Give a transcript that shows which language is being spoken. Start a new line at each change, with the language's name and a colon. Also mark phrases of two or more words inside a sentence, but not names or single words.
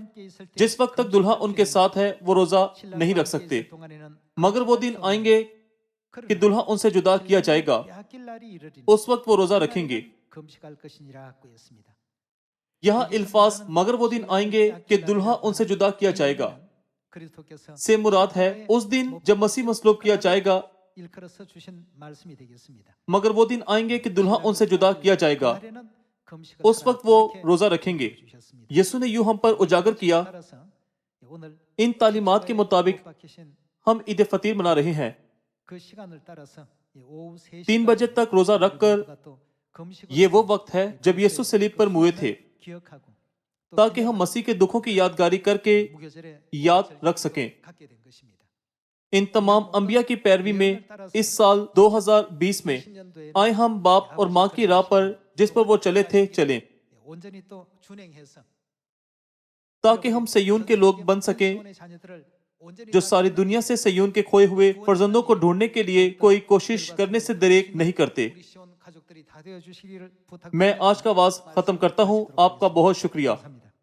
Urdu: جس وقت تک دلہا ان کے ساتھ ہے وہ روزہ نہیں رکھ سکتے، مگر وہ دن آئیں گے کہ دلہا ان سے جدا کیا جائے گا، اس وقت وہ روزہ رکھیں گے۔ یہاں الفاظ مگر وہ دن آئیں گے کہ دلہا ان سے جدا کیا جائے گا،
Korean: 그리스도께서
Urdu: سے مراد ہے اس دن جب مسیح مصلوب کیا جائے گا،
Korean: 일컬어서 주신 말씀이 되겠습니다.
Urdu: مگر وہ دن آئیں گے کہ دلہا ان سے جدا کیا جائے گا،
Korean: 그날에는 금식을
Urdu: اس وقت وہ
Korean: 하라.
Urdu: روزہ رکھیں گے۔
Korean: 주셨습니다.
Urdu: یسوع نے یوں ہم پر اجاگر کیا۔
Korean: 따라서 오늘
Urdu: ان تعلیمات کے مطابق
Korean: 못 박히신
Urdu: ہم عید فطیر منا رہے ہیں۔
Korean: 그 시간을 따라서 오후 3시
Urdu: 3 بجے تک روزہ رکھ کر یہ وہ وقت ہے جب یسوع صلیب پر موئے تھے،
Korean: 기억하고 또
Urdu: تاکہ ہم مسیح کے دکھوں کی یادگاری کر کے
Korean: 무교절에
Urdu: یاد رکھ سکیں۔
Korean: 갖게 된 것입니다.
Urdu: ان تمام انبیاء کی پیروی میں اس سال 2020 میں
Korean: 20년도에
Urdu: آئے ہم باپ اور ماں کی راہ پر جس پر وہ چلے تھے چلیں،
Korean: 온전히 또 준행해서
Urdu: تاکہ ہم سیون کے لوگ بن سکیں
Korean: 시온의 자녀들을 온전히
Urdu: جو ساری دنیا سے سیون کے کھوئے ہوئے فرزندوں کو ڈھونڈنے کے لیے کوئی کوشش کرنے سے دریغ نہیں کرتے۔
Korean: 우리 시온 가족들이 다 되어 주시기를
Urdu: میں آج کا واعظ ختم کرتا ہوں۔ آپ کا بہت شکریہ۔